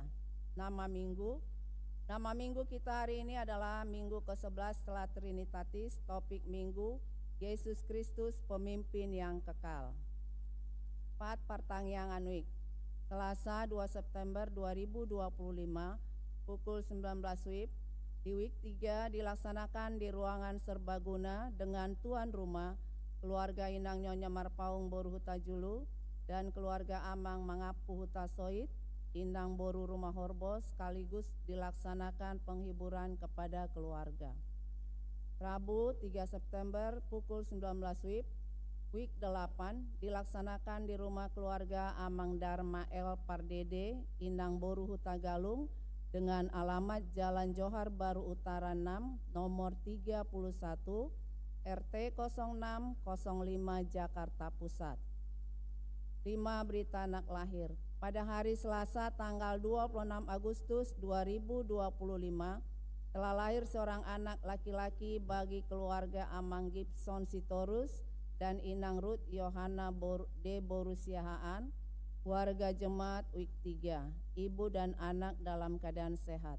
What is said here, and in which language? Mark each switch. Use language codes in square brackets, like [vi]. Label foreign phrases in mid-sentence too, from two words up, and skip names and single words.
[id] Nama minggu kita hari ini adalah minggu ke-11 setelah Trinitatis, topik minggu Yesus Kristus pemimpin yang kekal. 4 Partangyangan Week, Selasa 2 September 2025 pukul 19 WIB. Di week 3 dilaksanakan di ruangan serbaguna dengan tuan rumah, keluarga Inang Nyonya Marpaung Boru Huta Julu dan keluarga Amang Mangapu Huta Soit, Inang Boru Rumah Horbo, sekaligus dilaksanakan penghiburan kepada keluarga. Rabu 3 September pukul 19 WIB, week 8 dilaksanakan di rumah keluarga Amang Dharma El Pardede, Inang Boru Huta Galung dengan alamat Jalan Johar Baru Utara 6, nomor 31, RT 0605 Jakarta Pusat. 5 berita anak lahir. Pada hari Selasa tanggal 26 Agustus 2025 telah lahir seorang anak laki-laki bagi keluarga Amang Gibson Sitorus dan Inang Ruth Yohana de Borusiahaan, warga jemaat week 3, ibu dan anak dalam keadaan sehat.